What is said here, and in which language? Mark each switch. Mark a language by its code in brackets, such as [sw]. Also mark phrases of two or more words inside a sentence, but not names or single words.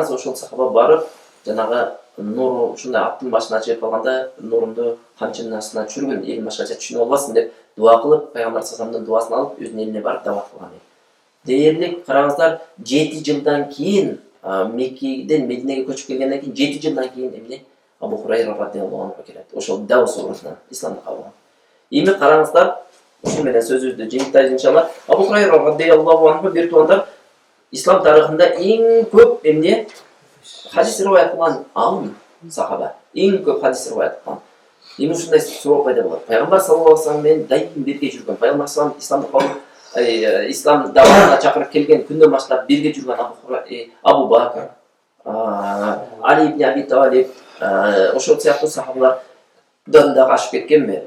[ky] Караңыз, ошол сахаба барып, жанагы нуру ушундай аттын башына чыгып калганда нурумду камчынын астына түшүргүн, элим башкача түшүнүп албасын деп дуа кылып, пайгамбар саллаллаху дуасын алып өзүнүн элине барып дават кылган. Дээрлик караңыздар, 7 жылдан кийин Меккеден Мединеге көчүп келгенден кийин 7 жылдан кийин эмне Абу Хурайра [ar] رضي الله عنه [ky] келет. Ошол Даус урусунан исламды кабыл алган. Эми караңыздар, ушул менен сөзүбүздү жыйынтайбыз иншалла. Абу Хурайра [ar] رضي الله عنه [ky] бир тугандар ислам тарыхында эң көп эмне хадис риваят кылган алым сахаба. Эң көп хадис риваят кылган. Эми ушундай суроо пайда болот. Пайгамбар [ar] صلى الله عليه وسلم [ky] менен дайым бирге жүргөн. Пайгамбар [ar] صلى الله عليه وسلم [ky] ислам даватына чакырып келген күндөн баштап бирге жүргөн Абу Бакр, Али ибн Аби Талиб, ошол сыяктуу сахабалардан дагы ашып кеткенби?